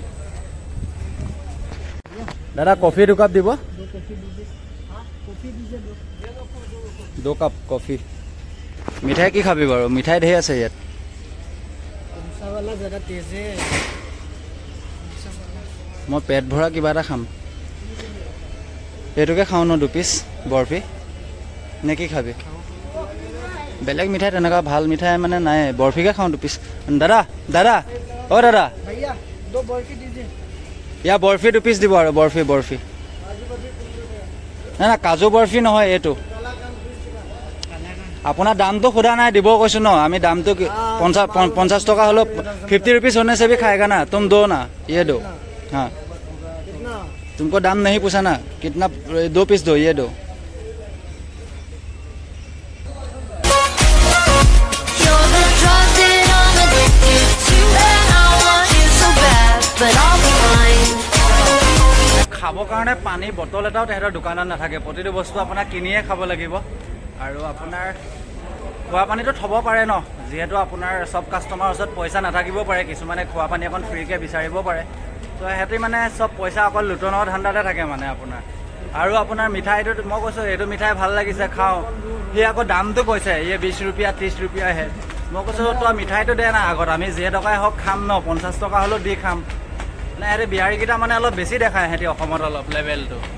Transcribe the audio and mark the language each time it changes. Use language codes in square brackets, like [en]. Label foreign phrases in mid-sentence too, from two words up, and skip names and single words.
[as] দাদা কফি 2 কাপ দিব 2 কাপ কফি মিঠাই কি খাবি বাৰু মিঠাই ঢেৰ আছে ইয়াত মই পেট ভৰা কিবা এটা খাম এইটোকে খাওঁ ন 2 পিচ বৰফি নে কি খাবি বেলেগ মিঠাই তেনেকুৱা ভাল মিঠাই মানে নাই বৰফিকে খাওঁ 2 পিচ দাদা দাদা অ' দাদা ইয়াৰ বৰফি 2 পিচ দিব আৰু বৰফি নাই না কাজু বৰফি নহয় এইটো আপোনাৰ দামটো সোধা নাই দিব কৈছোঁ ন আমি দামটো 50 টকা হ'লেও 50 [hi] रुपीज़ होने से भी खाएगा ना तुम दो ना ये दो हाँ तुमको दाम नहीं पूछा ना कितना 2 पीस दो ये दो [en] You're the drug that I'm addicted to, and I want you so bad, but I'll be fine. [as] খাবৰ কাৰণে পানী বটল এটাও তেহেঁতৰ দোকানত নাথাকে প্ৰতিটো বস্তু আপোনাৰ কিনিয়ে খাব লাগিব আৰু আপোনাৰ খোৱা পানীটো থ'ব পাৰে ন যিহেতু আপোনাৰ চব কাষ্টমাৰৰ ওচৰত পইচা নাথাকিব পাৰে কিছুমানে খোৱা পানী অকণ ফ্ৰীকৈ বিচাৰিব পাৰে তো সিহঁতি মানে চব পইচা অকল লুটনৰ ধান্দাতে থাকে মানে আপোনাৰ আৰু আপোনাৰ মিঠাইটো মই কৈছোঁ এইটো মিঠাই ভাল লাগিছে খাওঁ সি আকৌ দামটো কৈছে ইয়ে 20 रुपया 30 रुपयाহে মই কৈছোঁ তই মিঠাইটো দে না আগত আমি যে টকাই হওক খাম ন 50 টকা হ'লেও দি খাম মানে সিহঁতে বিহাৰীকেইটা মানে অলপ বেছি দেখায় সিহঁতি অসমত অলপ লেভেলটো